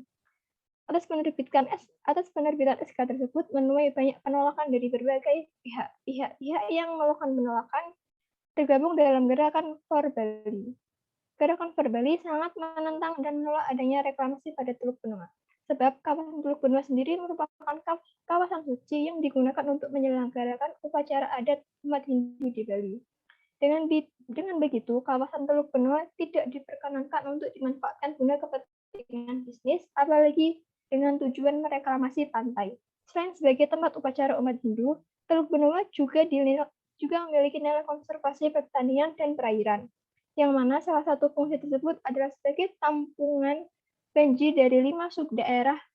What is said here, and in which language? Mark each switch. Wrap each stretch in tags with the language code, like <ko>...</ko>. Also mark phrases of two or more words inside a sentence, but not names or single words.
<id>Atas penerbitan SK tersebut menuai banyak penolakan dari berbagai pihak. Pihak-pihak yang melakukan penolakan tergabung dalam gerakan For Bali. Gerakan For Bali sangat menentang dan menolak adanya reklamasi pada Teluk Benua. Sebab kawasan Teluk Benua sendiri merupakan kawasan suci yang digunakan untuk menyelenggarakan upacara adat umat Hindu di Bali. Dengan begitu, kawasan Teluk Benua tidak diperkenankan untuk dimanfaatkan guna kepentingan bisnis, apalagi dengan tujuan mereklamasi pantai. Selain sebagai tempat upacara umat Hindu, Teluk Benua juga memiliki nilai konservasi pertanian dan perairan, yang mana salah satu fungsi tersebut adalah sebagai tampungan banjir dari 5 subdaerah</id>